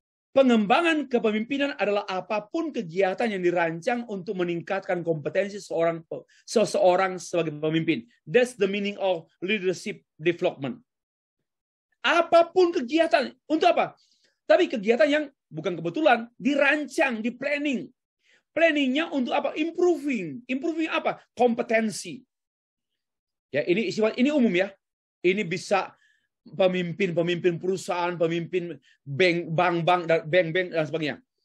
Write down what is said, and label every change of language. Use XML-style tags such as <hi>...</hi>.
<id>Pengembangan kepemimpinan adalah apapun kegiatan yang dirancang untuk meningkatkan kompetensi seseorang sebagai pemimpin.</id> <en>That's the meaning of leadership development.</en> <id>Apapun kegiatan, untuk apa? Tapi kegiatan yang bukan kebetulan, dirancang, di planning. Planningnya untuk apa? Improving. Improving apa? Kompetensi. Ya, ini umum ya. Ini bisa pemimpin perusahaan, pemimpin bank dan sebagainya.</id>